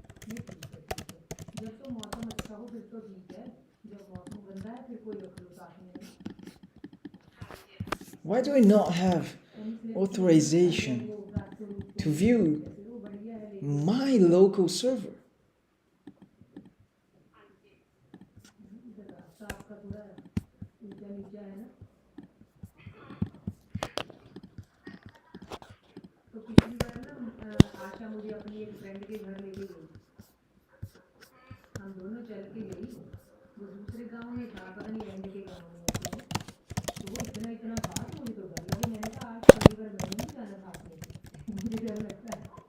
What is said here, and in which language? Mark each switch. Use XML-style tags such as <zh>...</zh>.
<hi>जब तो मौसम अच्छा हो फिर तो ठीक है जब मौसम गंदा है फिर कोई रख लो साथ में</hi> <en>Why do I not have authorization to view my local server?</en> <hi>आपका थोड़ा ऊंचा नीचा है ना तो पिछली बार ना आशा मुझे अपनी एक फ्रेंड के घर लेके गई हम दोनों चल के गई वो दूसरे गांव में था पता नहीं एंड के गांव में तो वो इतना था कि मुझे तो डर लगे मैंने कहा आज पहली बार मैंने नहीं जाना साथ में मुझे डर लगता है</hi>